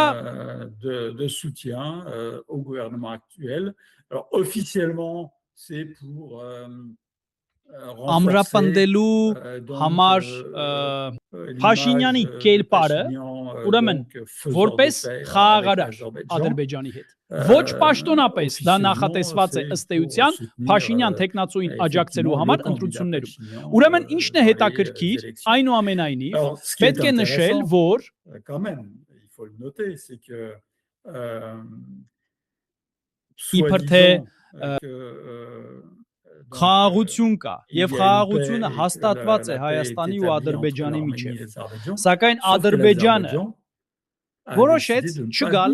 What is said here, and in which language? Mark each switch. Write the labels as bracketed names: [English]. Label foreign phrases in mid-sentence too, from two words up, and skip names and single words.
[French] de soutien au gouvernement actuel. Alors officiellement, c'est pour [Armenian] ամրապնդելու համար Փաշինյանի կերպարը, ուրեմն որպես խաղաղարար Ադրբեջանի հետ։ Ոչ պաշտոնապես դա նախատեսված է ըստ էության Փաշինյան տեխնացուին աջակցելու համար ընտրություններում։ Ուրեմն ինչն է հետաքրքիր, այնուամենայնիվ պետք է նշել, որ [French] quand même, il faut le noter, c'est que [Armenian] իբր թե խաղաղություն կա եւ խաղաղությունը հաստատված է Հայաստանի ու Ադրբեջանի միջեւ, սակայն Ադրբեջանը որոշեց չգալ